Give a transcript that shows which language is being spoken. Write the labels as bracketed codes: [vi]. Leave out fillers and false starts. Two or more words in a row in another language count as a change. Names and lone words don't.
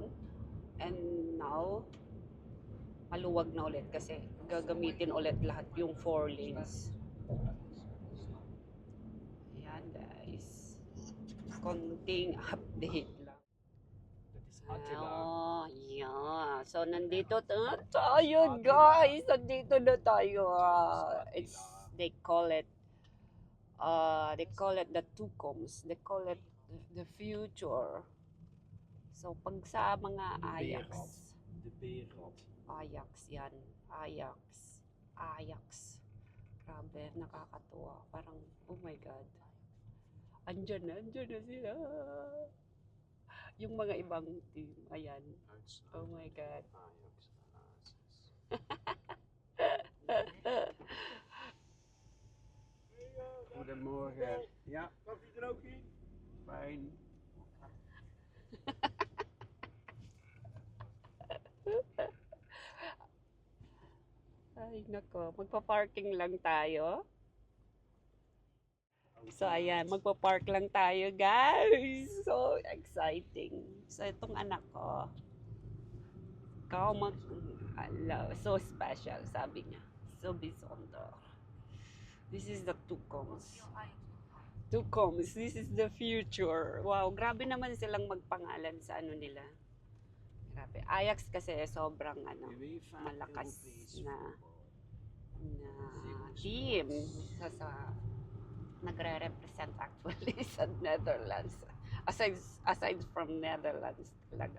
[en] And now, [tl] maluwag na ulit kasi gagamitin ulit lahat yung 4 lanes. Ayan guys. Konting update lang. [en] Oh, yeah. [tl] So, nandito tayo guys. Nandito na tayo. [en] They call it the Tucoms. They call it the future. So, [tl] pag sa mga Ajax. De Berad. Ajax yan. Ajax. Grabe, nakakatuwa. Parang, [en] oh my God. [tl] Andyan na sila. Yung mga ibang team. Ayan. [en] Oh my God. [nl] Goedemorgen. Ja, koffie er ook in? Fijn. [tl] Ay, nako. Magpa-parking lang tayo. So, ayan. Magpa-park lang tayo, guys. [en] So exciting. [tl] So, itong anak ko. [en] So special, [tl] sabi niya. So bisondo. [en] This is the Tucoms. Tucoms. This is the future. [tl] Wow, grabe naman silang magpangalan sa ano nila. Grabe. Ajax kasi sobrang malakas na team sa nagre-represent actually sa Netherlands. [en] Aside from Netherlands talaga.